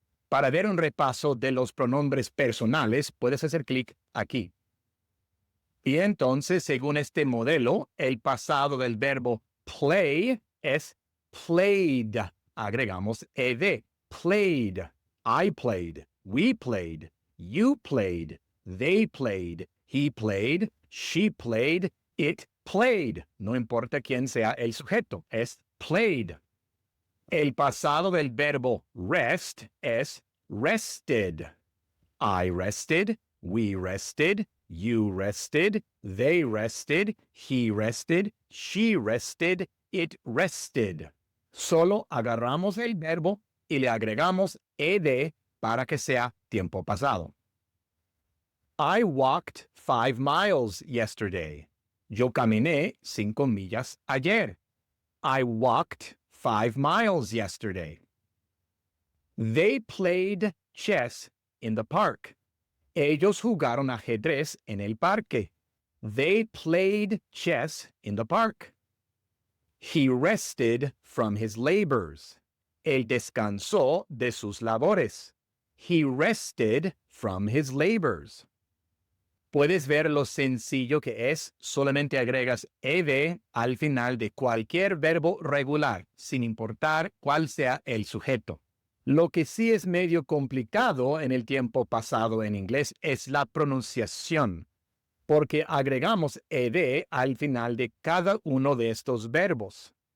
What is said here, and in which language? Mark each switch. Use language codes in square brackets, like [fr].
[es] Para ver un repaso de los pronombres personales, puedes hacer clic aquí. Y entonces, según este modelo, el pasado del verbo play es played. Agregamos ed, played. [en] I played, we played, you played, they played, he played, she played, it played. [es] No importa quién sea el sujeto, es played. El pasado del verbo rest es rested. [en] I rested, we rested, you rested, they rested, he rested, she rested, it rested. [es] Solo agarramos el verbo y le agregamos ed para que sea tiempo pasado. [en] I walked 5 miles yesterday. [es] Yo caminé 5 millas ayer. [en] I walked 5 miles yesterday. They played chess in the park. [es] Ellos jugaron ajedrez en el parque. [en] They played chess in the park. He rested from his labors. [es] Él descansó de sus labores. [en] He rested from his labors. [es] Puedes ver lo sencillo que es. Solamente agregas ed al final de cualquier verbo regular, sin importar cuál sea el sujeto. Lo que sí es medio complicado en el tiempo pasado en inglés es la pronunciación, porque agregamos ed al final de cada uno de estos verbos.